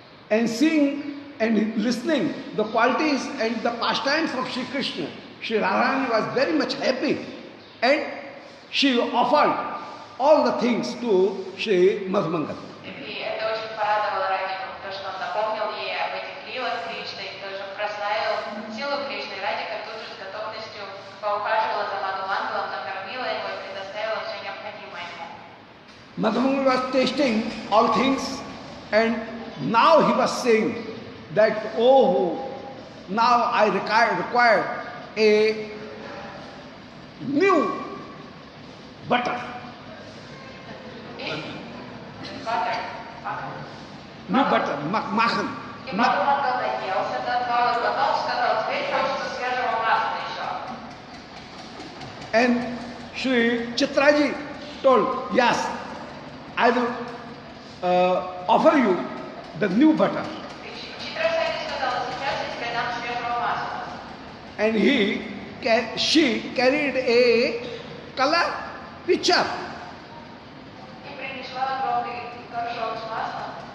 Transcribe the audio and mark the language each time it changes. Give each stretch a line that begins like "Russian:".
English: And seeing and listening the qualities and the pastimes of Sri Krishna, Sri Radharani was very much happy, and she offered all the things to Sri Madhumangal.
Russian: И это очень порадовало Радику, то, что он напомнил ей об этих лилах Кришны, и тоже прославил силу Кришны. Радика тут же с готовностью поухаживала за Мадхумандалом, накормила его и предоставила все необходимое ему.
English: Madhumangal was tasting all things, and now he was saying that, oh, now I require a new butter. Butter. New butter, makhan.
Russian: И Мадхумандал наелся до отвала, и потом сказал, теперь хочется свежего масла еще.
English: And Sri Chitraji told, yes, I will offer you the new butter.
Russian: Читрасади сказала, сейчас я тебе дам свежего масла.
English: And she carried a color pitcher.
Russian: И принесла огромный горшок с маслом.